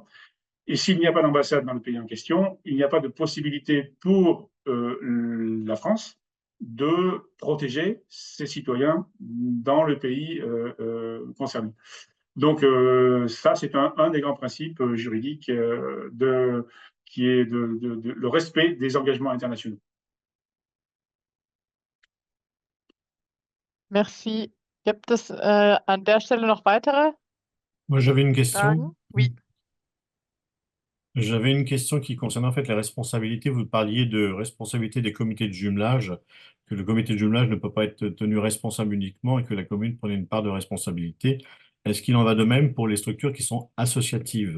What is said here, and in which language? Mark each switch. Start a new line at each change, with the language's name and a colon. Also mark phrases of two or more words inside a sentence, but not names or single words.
French: Et s'il n'y a pas d'ambassade dans le pays en question, il n'y a pas de possibilité pour la France de protéger ses citoyens dans le pays concerné. Donc ça, c'est un des grands principes juridiques qui est le respect des engagements internationaux. Merci.
German: Gibt es an der Stelle noch weitere
French: Moi, j'avais une question.
German: Fragen? Oui.
French: J'avais une question qui concerne en fait les responsabilités. Vous parliez de responsabilité des comités de jumelage, que le comité de jumelage ne peut pas être tenu responsable uniquement et que la commune prenait une part de responsabilité. Est-ce qu'il en va de même pour les structures qui sont associatives?